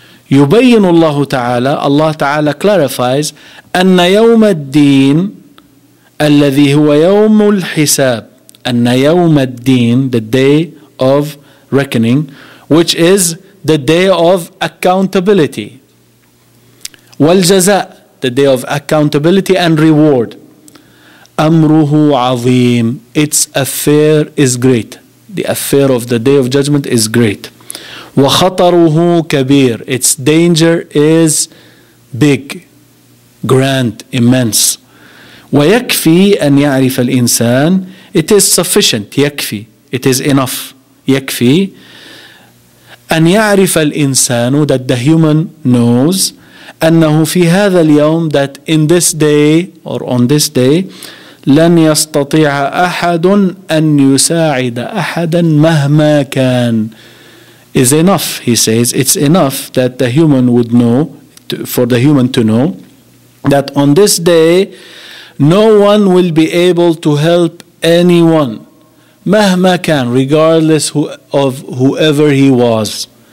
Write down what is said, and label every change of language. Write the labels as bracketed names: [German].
[Arabic] يبين الله تعالى, [English] Allah تعالى clarifies, [Arabic] أن يوم الدين الذي هو يوم الحساب, أن يوم الدين, [English] the day of reckoning, which is the day of accountability, والجزاء, the day of accountability and reward. أمره عظيم, its affair is great, the affair of the day of judgment is great. وخطره كبير, its danger is big, grand, immense. [Arabic] ويكفي أن يعرف الإنسان, [English] it is sufficient, [Arabic] يكفي, [English] it is enough, [Arabic] يكفي أن يعرف الإنسان, [English] that the human knows, [Arabic] أنه في هذا اليوم, [English] that in this day [Arabic] or on this day, لن يستطيع أحد أن يساعد أحدا مهما كان, [English] is enough. He says it's enough that the human would know, for the human to know, that on this day no one will be able to help anyone, [Arabic] مهما كان, [English] regardless of whoever he was.